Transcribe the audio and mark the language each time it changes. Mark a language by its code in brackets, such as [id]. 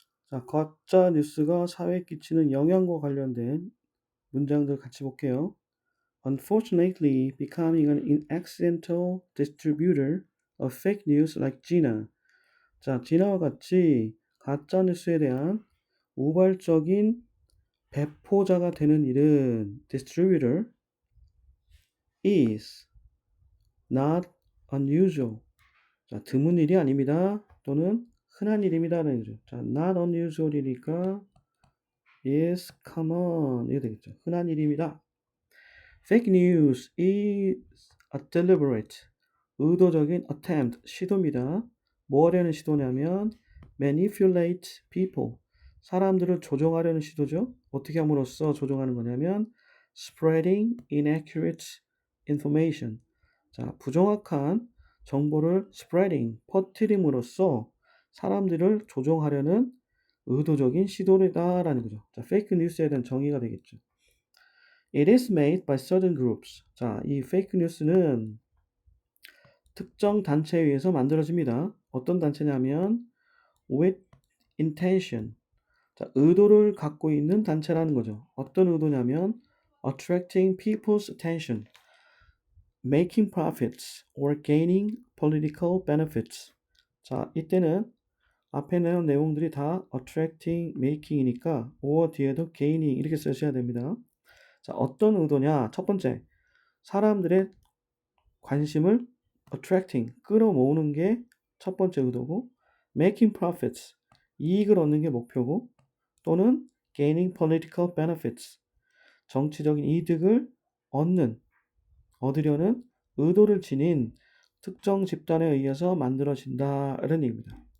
[ko] 자, 가짜 뉴스가 사회에 끼치는 영향과 관련된 문장들 같이 볼게요. [en] Unfortunately, becoming an accidental distributor of fake news like Gina. [ko] 자, 지나와 같이 가짜 뉴스에 대한 우발적인 배포자가 되는 일은 [en] distributor is not unusual. [ko] 자, 드문 일이 아닙니다. 또는 흔한 일입니다라는 거죠. 자, [en] not unusual [ko] 이니까 [en] is common [ko] 이게 되겠죠. 흔한 일입니다. [en] Fake news is a deliberate [ko] 의도적인 [en] attempt [ko] 시도입니다. 뭐 하려는 시도냐면 [en] manipulate people [ko] 사람들을 조종하려는 시도죠. 어떻게 함으로써 조종하는 거냐면 [en] spreading inaccurate information [ko] 자 부정확한 정보를 spreading 퍼뜨림으로써 사람들을 조종하려는 의도적인 시도다라는 거죠. 자, 페이크 뉴스에 대한 정의가 되겠죠. [en] It is made by certain groups. [ko] 자, 이 페이크 뉴스는 특정 단체에 의해서 만들어집니다. 어떤 단체냐면 [en] with intention. [ko] 자, 의도를 갖고 있는 단체라는 거죠. 어떤 의도냐면 [en] attracting people's attention, making profits or gaining political benefits. [ko] 자, 이때는 앞에 나온 내용들이 다 attracting, making이니까 or 뒤에도 gaining 이렇게 쓰셔야 됩니다. 자, 어떤 의도냐? 첫 번째, 사람들의 관심을 attracting, 끌어모으는 게 첫 번째 의도고 [en] making profits, [ko] 이익을 얻는 게 목표고 또는 [en] gaining political benefits, [ko] 정치적인 이득을 얻으려는 의도를 지닌 특정 집단에 의해서 만들어진다는 얘기입니다.